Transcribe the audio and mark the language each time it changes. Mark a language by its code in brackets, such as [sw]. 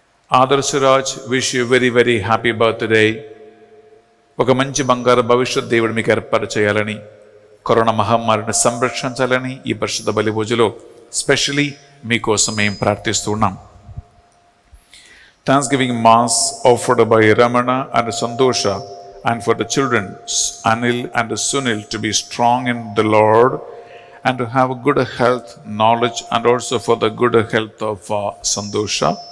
[en] Adarsh Raj, wish you very very happy birthday. [te] ఒక మంచి బంగారు భవిష్యత్ దేవుడు మీకు ఏర్పాటు చేయాలని, కరోనా మహమ్మారిని సంరక్షించాలని ఈ పరిశుద్ధ బలి పూజలో స్పెషలీ మీకోసం మేము ప్రార్థిస్తున్నాం. [en] Thanksgiving Mass offered by Ramana and Santosha, and for the children Anil and Sunil to be strong in the Lord and to have good health, knowledge, and also for the good health of Santosha.